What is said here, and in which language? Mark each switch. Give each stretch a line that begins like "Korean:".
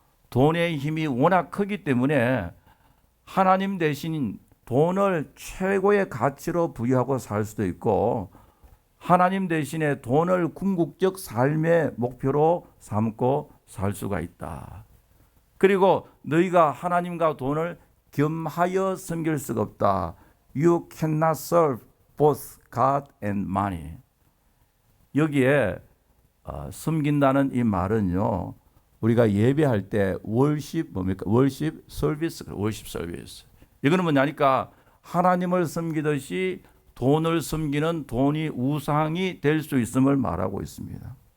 Korean: 돈의 힘이 워낙 크기 때문에 하나님 대신 돈을 최고의 가치로 부여하고 살 수도 있고, 하나님 대신에 돈을 궁극적 삶의 목표로 삼고 살 수가 있다. 그리고 너희가 하나님과 돈을 겸하여 섬길 수가 없다.
English: You cannot serve both God and money.
Korean: 여기에 섬긴다는 이 말은요, 우리가 예배할 때 월십 뭡니까? 월십 서비스, 월십 서비스. 이거는 뭐냐니까, 하나님을 섬기듯이 돈을 섬기는 돈이 우상이 될 수 있음을 말하고 있습니다.